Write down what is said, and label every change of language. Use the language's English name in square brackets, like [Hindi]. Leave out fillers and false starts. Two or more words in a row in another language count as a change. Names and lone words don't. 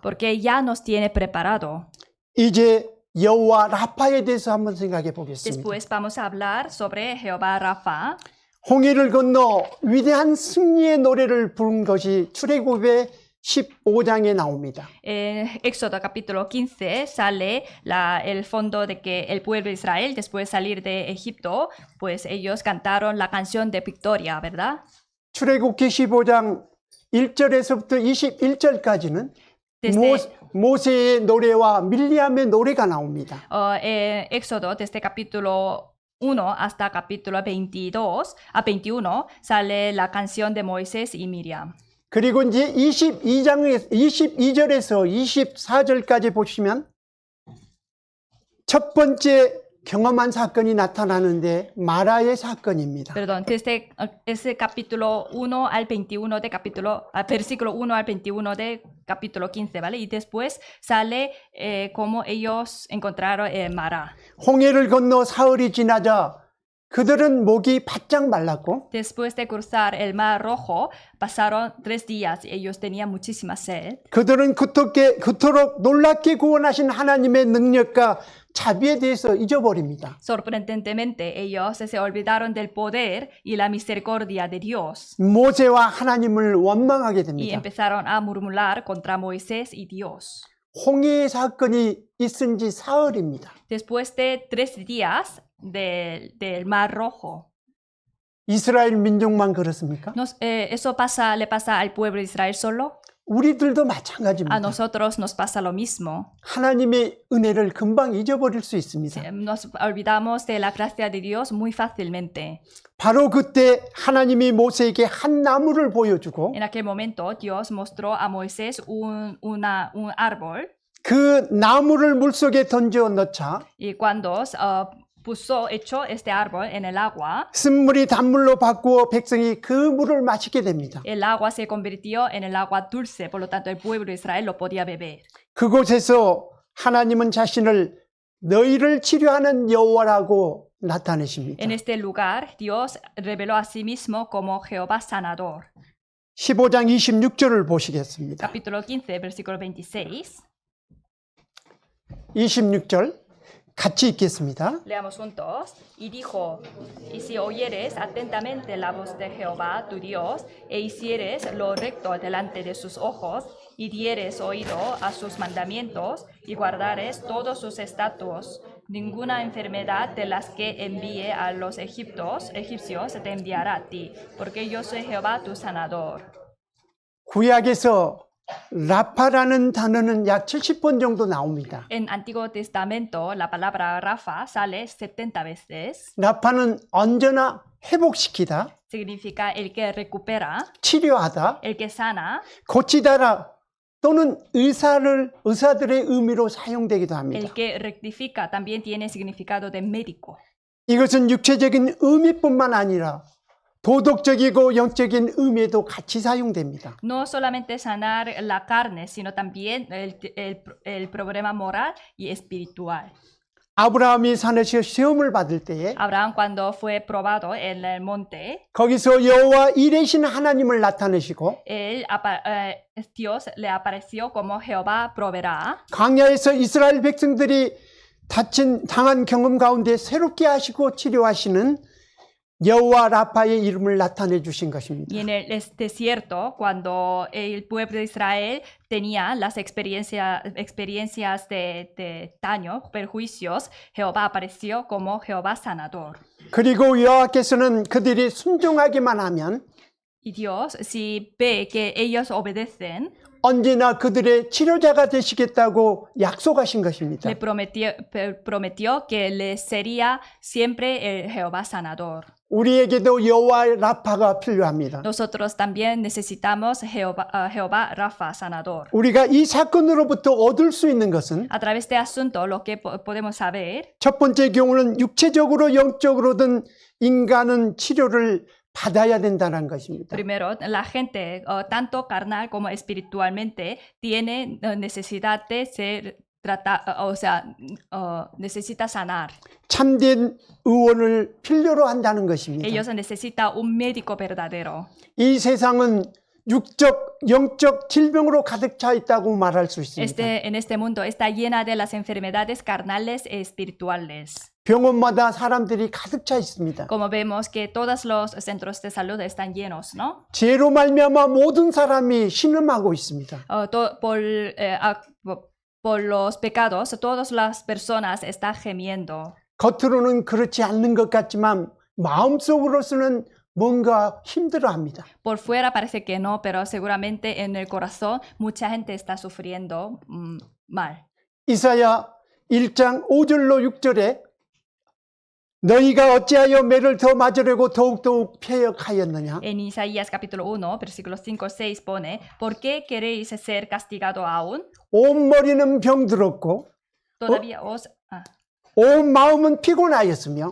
[Spanish] porque ya nos tiene preparado. [Korean] 이제 여호와 라파에 대해서 한번 생각해 보겠습니다. [Spanish] Después vamos a hablar sobre Jehová Rafa. [Korean] 홍해를 건너 위대한 승리의 노래를 부른 것이 출애굽의 15장에 나옵니다. [Spanish] En Éxodo capítulo 15 sale el fondo de que el pueblo de Israel, después de salir de Egipto, pues ellos cantaron la canción de victoria, ¿verdad? [Korean] 출애굽기 15장 1절에서부터 21절까지는 Desde, 모세의 노래와 밀리암의 노래가 나옵니다. [Spanish] Éxodo, desde capítulo 1 hasta capítulo 21 sale la canción de Moisés y Miriam. [Korean] 그리고 이제 22절에서 24절까지 보시면 첫 번째 경험한 사건이 나타나는데 마라의 사건입니다. [Spanish] Perdón, desde ese capítulo 1 al 21 de versículo 1 al 21 de capítulo 15, ¿vale? Y después sale cómo ellos encontraron Mara. [Korean] 홍해를 건너 사흘이 지나자 그들은 목이 바짝 말랐고 [Spanish] Después de cruzar el Mar Rojo, pasaron 3 días y ellos tenían muchísima sed. [Korean] 그들은 그토록 놀랍게 구원하신 하나님의 능력과 자비에 대해서 잊어버립니다. [Spanish] Sorprendentemente, ellos se olvidaron del poder y la misericordia de Dios [Korean] 모세와 하나님을 원망하게 y 됩니다. [Spanish] empezaron a murmurar contra Moisés y Dios. [Korean] 홍해의 사건이 있은 지 사흘입니다. [Spanish] Después de 3 días del Mar Rojo. [Korean] 이스라엘 민족만 그렇습니까? [Spanish] ¿Eso le pasa al pueblo de Israel solo? [Korean] 우리들도 A 마찬가지입니다. [Spanish] nosotros nos pasa lo mismo. [Korean] 하나님의 은혜를 금방 잊어버릴 수 있습니다. [Spanish] Nos olvidamos de la gracia de Dios muy fácilmente. [Korean] 바로 그때 하나님이 모세에게 한 나무를 보여주고 [Spanish] En aquel momento, Dios mostró a Moisés un árbol [Korean] 그 나무를 물속에 던져 넣자 [Spanish] y cuando echó este árbol en el agua, [Korean] 쓴물이 단물로 바꾸어 백성이 그 물을 마시게 됩니다. [Spanish] el agua se convirtió en el agua dulce, por lo tanto el pueblo de Israel lo podía beber. [Korean] 그곳에서 하나님은 자신을 너희를 치료하는 여호와라고 나타내십니다. [Spanish] En este lugar, Dios reveló a sí mismo como Jehová sanador. [Korean] 15장 26절을 보시겠습니다. [Spanish] Capítulo 15, versículo 26. [Korean] 26절 같이 읽겠습니다. [Spanish] Leamos juntos. Y dijo, y si oyeres atentamente la voz de Jehová tu Dios, e hicieres lo recto delante de sus ojos, y dieres oído a sus mandamientos, y guardares todos sus estatutos, ninguna enfermedad de las que envíe a los egipcios te enviará a ti, porque yo soy Jehová tu sanador. [Korean] 구약에서 라파라는 단어는 약 70번 정도 나옵니다. [Spanish] En Antiguo Testamento, la palabra Rafa sale 70 veces. [Korean] 라파는 언제나 회복시키다, [Spanish] Significa el que recupera, [Korean] 치료하다, [Spanish] el que sana, [Korean] 고치다라 또는 의사들의 의미로 사용되기도 합니다. [Spanish] el que rectifica. También tiene significado de médico. [Korean] 이것은 육체적인 의미뿐만 아니라 도덕적이고 영적인 의미에도 같이 사용됩니다. [Spanish] No solamente sanar la carne, sino también el problema moral y espiritual. [Korean] 아브라함이 산에서 시험을 받을 때에 [Spanish] Abraham, cuando fue probado en el monte, [Korean] 거기서 여호와 이레신 하나님을 나타내시고 [Spanish] Dios le apareció como Jehová proveerá. [Korean] 광야에서 이스라엘 백성들이 당한 경험 가운데 새롭게 하시고 치료하시는 여호와 라파의 이름을 나타내 주신 것입니다. [Spanish] Y en el desierto, cuando el pueblo de Israel tenía las experiencias de daño, perjuicios, Jehová apareció como Jehová sanador. [Korean] 그리고 여호와께서는 그들이 순종하기만 하면 [Spanish] Y Dios, si ve que ellos obedecen, [Korean] 언제나 그들의 치료자가 되시겠다고 약속하신 것입니다. [Spanish] le prometió que les sería siempre el Jehová sanador. [Korean] 우리에게도 여호와 라파가 필요합니다. [Spanish] Nosotros también necesitamos Jehová Rafa sanador. [Korean] 우리가 이 사건으로부터 얻을 수 있는 것은 [Spanish] A través de asunto, lo que podemos saber, [Korean] 첫 번째 경우는 육체적으로 영적으로든 인간은 치료를 받아야 된다는 것입니다. [Spanish] primero, la gente, tanto carnal como espiritualmente, tiene necesidad de ser necesita sanar. [Korean] 참된 의원을 필요로 한다는 것입니다. [Spanish] Ellos necesitan un médico verdadero. [Korean] 이 세상은 육적, 영적 질병으로 가득 차 있다고 말할 수 있습니다. [Spanish] En este mundo está llena de las enfermedades carnales y espirituales. [Korean] 병원마다 사람들이 가득 차 있습니다. [Spanish] Como vemos que todos los centros de salud están llenos, ¿no? [Korean] 죄로 말미암아 모든 사람이 신음하고 있습니다. [Spanish] Por los pecados, todas las personas están gemiendo. [Korean] 겉으로는 그렇지 않는 것 같지만 마음속으로서는 뭔가 힘들어합니다. [Spanish] Por fuera parece que no, pero seguramente en el corazón mucha gente está sufriendo mal. [Korean] 이사야 1장 5절로 6절에 너희가 어찌하여 매를 더 맞으려고 더욱더욱 패역하였느냐? [Spanish] En Isaías capítulo 1, versículos 5-6 pone, ¿por qué queréis ser castigado aún? [Korean] 온 머리는 병들었고 온 마음은 피곤하였으며